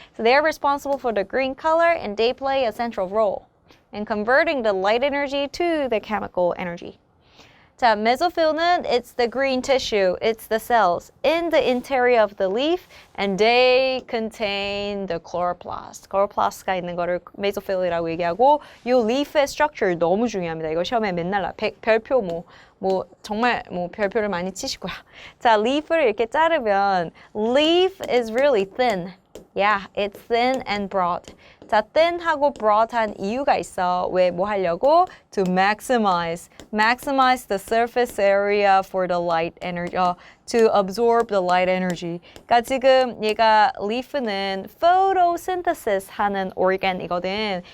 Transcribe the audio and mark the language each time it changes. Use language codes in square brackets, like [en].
[en] So they are responsible for the green color and they play a central role and converting the light energy to the chemical energy. 자, mesophil는 it's the green tissue, it's the cells in the interior of the leaf and they contain the chloroplast. [ko] chloroplast가 있는 거를 mesophil이라고 얘기하고 이 leaf의 structure 너무 중요합니다. 이거 시험에 맨날 별표 정말 별표를 많이 치시고요. 자, leaf를 이렇게 자르면 [en] leaf is really thin. Yeah, it's thin and broad. [ko] 자, thin하고 broad한 이유가 있어. 왜 뭐 하려고? [en] To maximize the surface area for the light energy. To absorb the light energy. [ko] 그러니까 지금 얘가 leaf는 photosynthesis 하는 organ이거든.